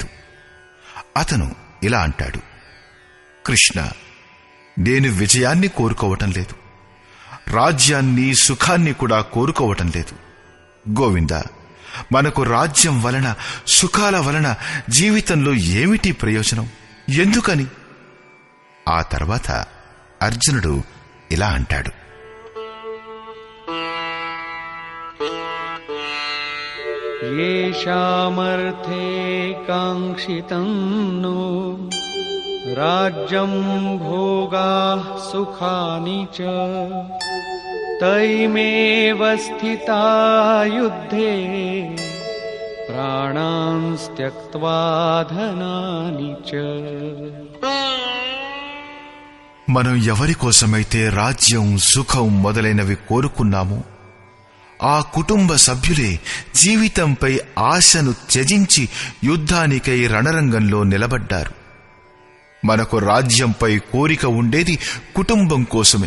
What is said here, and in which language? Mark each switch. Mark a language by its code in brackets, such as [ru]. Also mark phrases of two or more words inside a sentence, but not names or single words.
[te] అతను ఇలా అంటాడు, కృష్ణ, నేను విజయాన్ని కోరుకోవటం లేదు, రాజ్యాన్ని సుఖాన్ని కూడా కోరుకోవటం లేదు. గోవిందా, మనకు రాజ్యం వలన సుఖాల వలన జీవితంలో ఏమిటి ప్రయోజనం, ఎందుకని? ఆ తర్వాత అర్జునుడు ఇలా అంటాడు, [sa] येषामर्थे काङ्क्षितं नो राज्यं भोगाः सुखानि च तैमेव स्थिता युद्धे प्राणान् त्यक्त्वा धनानि च। [te] మనం ఎవరి కోసమైతే రాజ్యం సుఖం మొదలైనవి కోరుకున్నామో ఆ కుటుంబ సభ్యులే జీవితంపై ఆశను త్యజించి యుద్ధానికై రణరంగంలో నిలబడ్డారు. మనకు రాజ్యంపై కోరిక ఉండేది కుటుంబం కోసమే.